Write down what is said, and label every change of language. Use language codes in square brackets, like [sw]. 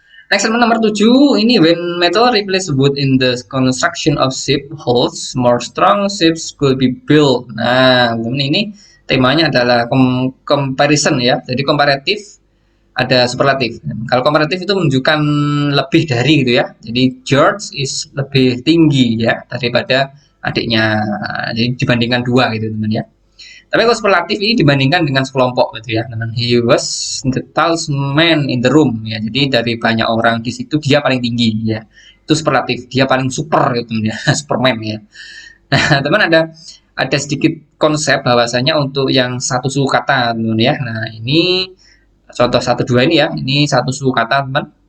[en] Next nomor 7 ini when metal replace wood in the construction of ship holds more strong ships could be built. [id] Nah, ini temanya adalah comparison ya. Jadi komparatif ada superlatif. Kalau komparatif itu menunjukkan lebih dari gitu ya. Jadi George is lebih tinggi ya daripada adiknya. Jadi dibandingkan dua gitu teman ya. Tapi kalau superlatif ini dibandingkan dengan sekelompok gitu ya, teman. [en] He was the tallest man in the room ya. [id] Jadi dari banyak orang di situ dia paling tinggi ya. Itu superlatif. Dia paling super gitu ya, Superman ya. Nah, teman ada sedikit konsep bahwasanya untuk yang satu suku kata teman ya. Nah, ini contoh 1 2 ini ya. Ini satu suku kata, teman.